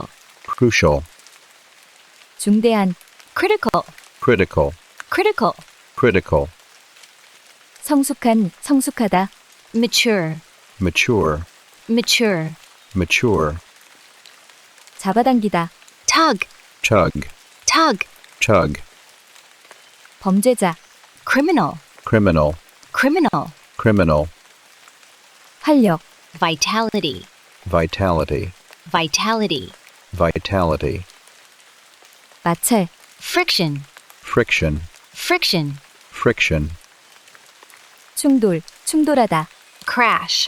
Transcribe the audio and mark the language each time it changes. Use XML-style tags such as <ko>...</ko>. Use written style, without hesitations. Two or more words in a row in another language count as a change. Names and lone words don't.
<en>crucial,</en> <ko>중대한,</ko> <en>critical, critical, critical, critical,</en> <ko>성숙한, 성숙하다,</ko> <en>mature, mature, mature, mature,</en> <ko>잡아당기다,</ko> <en>tug, tug, tug, tug,</en> <ko>범죄자,</ko> <en>criminal, criminal, criminal, criminal,</en> <ko>활력,</ko> <en>vitality, vitality, vitality, vitality,</en> <ko>마찰,</ko> <en>friction, friction, friction, friction,</en> <ko>충돌, 충돌하다,</ko> <en>crash,</en>